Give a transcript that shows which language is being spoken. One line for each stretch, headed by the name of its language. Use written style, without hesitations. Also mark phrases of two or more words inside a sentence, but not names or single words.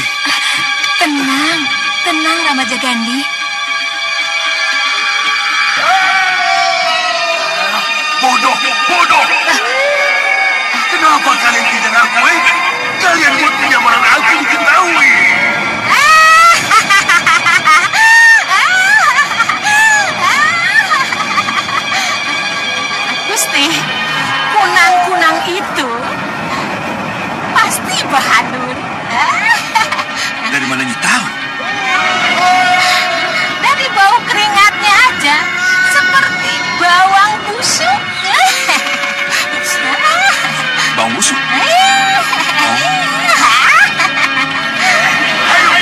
Indonesian: Tenang, tenang Ramaja Gandhi. Bodoh, bodoh. Kenapa kalian tidak ngakui? Kalian buat kenyamanan aku diketahui. Gusti, kunang-kunang itu pasti Bahadur. Dari mana Nyi tahu? Dari bau keringatnya aja, seperti bawang busuk. Bawang busuk?